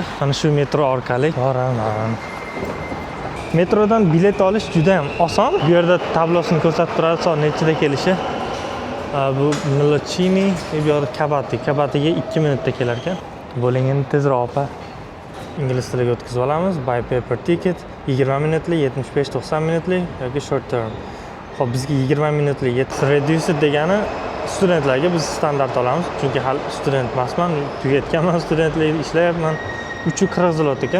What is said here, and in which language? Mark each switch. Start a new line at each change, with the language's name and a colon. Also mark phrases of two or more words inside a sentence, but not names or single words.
Uzbek: Mana shu metro orqali boraman. Metrodan bilet olish juda ham oson. Bu yerda tablosini ko'rsatib turadi, soat nechida kelishi. Bu Milocini, bu yerda Kabatiga 2 minutda kelar ekan. Bo'ling endi tezroq opa. Ingliz tiliga o'tkazib olamiz.
English: By paper ticket
Uzbek: 20 minutlik, 75-90 minutlik yoki
English: short term.
Uzbek: Xo'p, bizga 20 minutlik reduced degani studentlarga biz standart olamiz. Chunki hali student emasman, tugatganman studentlikni ishlayapman. 340 zlot ekan.